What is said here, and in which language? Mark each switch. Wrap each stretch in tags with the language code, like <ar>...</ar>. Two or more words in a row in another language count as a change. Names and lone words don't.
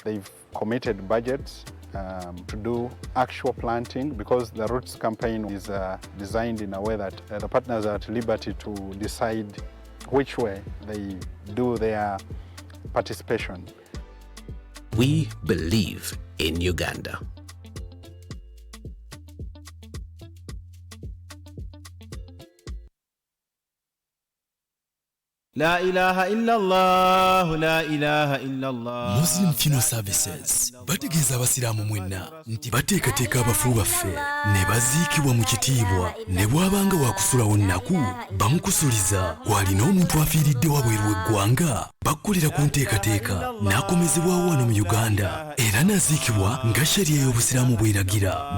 <en>They've committed budgets to do actual planting, because the Roots campaign is designed in a way that the partners are at liberty to decide which way they do their participation. We believe in Uganda.</en> <ar>لا إله إلا الله، لا إله إلا الله.</ar> <lg>Muslim Funeral Services bategeeza abasiraamu mwenna nti bateekateeka abafu baffe ne baziikibwa mu kitiibwa, ne bw'abanga waakusulawo nnaku bamukusuliza. Bw'alina omuntu afiiridde wabweru w'eggwanga bakkulira ku nteekateeka n'akomezebwawo wano mu Uganda era n'aziikibwa nga shariya y'obusiraamu bw'eragira.</lg>